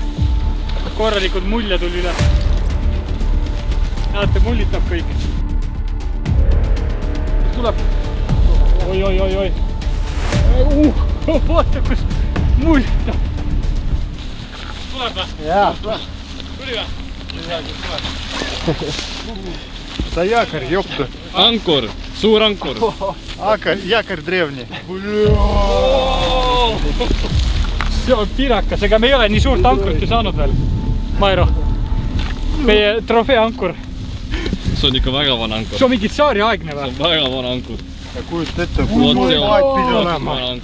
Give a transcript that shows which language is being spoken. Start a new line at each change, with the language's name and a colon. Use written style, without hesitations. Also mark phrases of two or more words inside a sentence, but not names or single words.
Estonian: Korralikud mulje tuli üle. Näete, mullitab kõik. Tuleb. Oi. Vaata, kus mullitab. Tuleb või? Jaa. Tuli või?
Russian: Это якорь, ёпта.
Estonian: Ankur, suur ankur.
Russian: Якорь древний.
Estonian: See on pirakas, ega me ei ole nii suurt ankurit ju saanud veel. Mairo, meie trofee ankur. See on ikka väga vana ankur. See on mingi tsaari aegne või? See on väga vana ankur. Ja kujut ette, kui maad pidi olema.